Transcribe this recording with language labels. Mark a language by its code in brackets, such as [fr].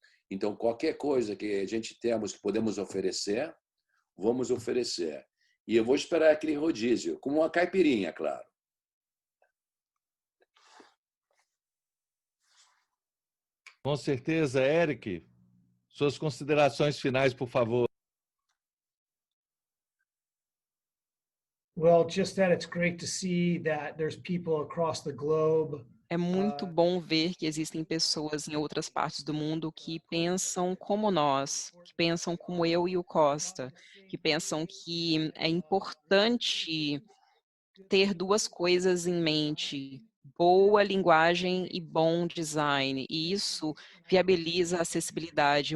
[pt] Então, qualquer coisa que a gente temos que podemos oferecer, vamos oferecer. E eu vou esperar aquele rodízio, como uma caipirinha, claro. Com certeza, Eric. Suas considerações finais, por favor. [en] Well, just that it's great to see that there's people across the globe. [pt] É muito bom ver que existem pessoas em outras partes do mundo que pensam como nós, que pensam como eu e o Costa, que pensam que é importante ter duas coisas em mente: boa linguagem e bom design, e isso viabiliza a acessibilidade.